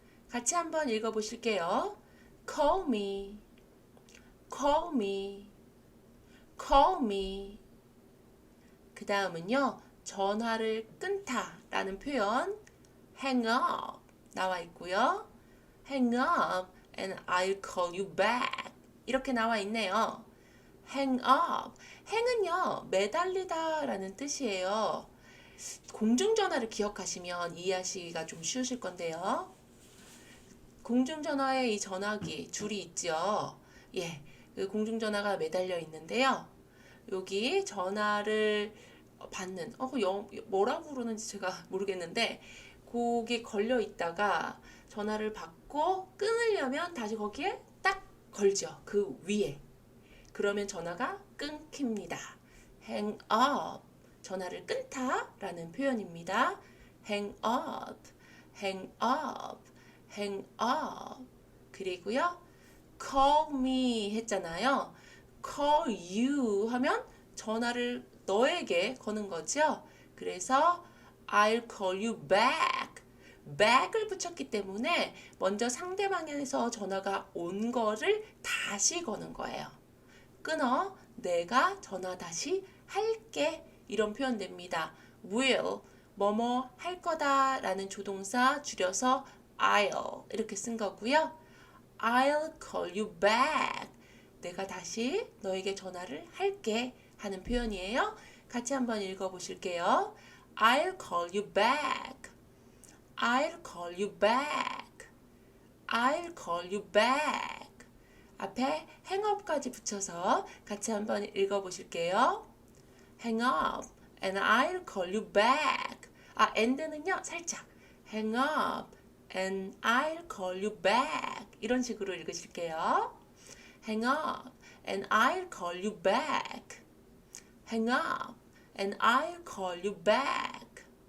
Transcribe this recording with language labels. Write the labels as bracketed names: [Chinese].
[Korean] 같이 한번 읽어보실게요. [English] call me, call me, call me. [Korean] 그 다음은요. 전화를 끊다 라는 표현 hang up 나와 있고요. [English] hang up and I'll call you back [Korean] 이렇게 나와 있네요. [English] hang up. hang은요. [Korean] 매달리다 라는 뜻이에요. 공중전화를 기억하시면 이해하시기가 좀 쉬우실 건데요. 공중전화에 이 전화기 줄이 있죠. 그 공중전화가 매달려 있는데요. 여기 전화를 받는 뭐라고 부르는지 제가 모르겠는데 거기에 걸려 있다가 전화를 받고 끊으려면 다시 거기에 딱 걸죠. 그 위에. 그러면 전화가 끊깁니다. [English] hang up. [Korean] 전화를 끊다 라는 표현입니다. [English] hang up, hang up, hang up. [Korean] 그리고요. [English] call me [Korean] 했잖아요. [English] call you [Korean] 하면 전화를 너에게 거는 거죠. 그래서 [English] I'll call you back. [Korean] back을 붙였기 때문에 먼저 상대방에서 전화가 온 거를 다시 거는 거예요. 끊어. 내가 전화 다시 할게. 이런 표현 됩니다. will, 뭐뭐 할 거다 라는 조동사 줄여서 I'll 이렇게 쓴 거고요. [English] I'll call you back. [Korean] 내가 다시 너에게 전화를 할게 하는 표현이에요. 같이 한번 읽어보실게요. [English] I'll call you back. I'll call you back. I'll call you back. [Korean] 앞에 hang up까지 붙여서 같이 한번 읽어보실게요. [English] Hang up and I'll call you back. [Korean] and는요 살짝 [English] hang up and I'll call you back [Korean] 이런 식으로 읽으실게요. [English] Hang up and I'll call you back. Hang up and I'll call you back.